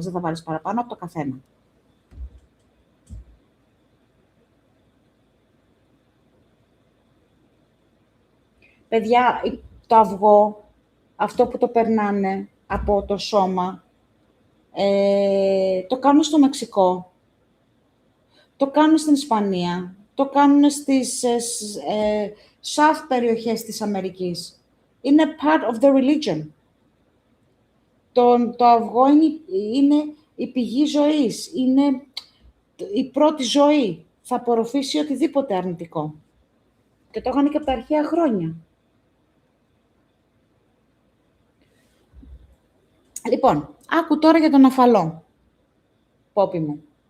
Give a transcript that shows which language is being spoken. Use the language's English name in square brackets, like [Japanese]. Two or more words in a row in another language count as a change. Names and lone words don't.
[Greek] Δεν θα βάλεις παραπάνω από το καθένα. Παιδιά, το αυγό, αυτό που το περνάνε από το σώμα, το κάνουν στο Μεξικό, το κάνουν στην Ισπανία, το κάνουν στις south περιοχές της Αμερικής. [English] Είναι part of the religion. [Greek] Το αυγό είναι η πηγή ζωής, είναι η πρώτη ζωή. Θα απορροφήσει οτιδήποτε αρνητικό. Και το είχαν και από τα αρχαία χρόνια. Λοιπόν, άκου τώρα για τον αφαλό, Πόπι μου.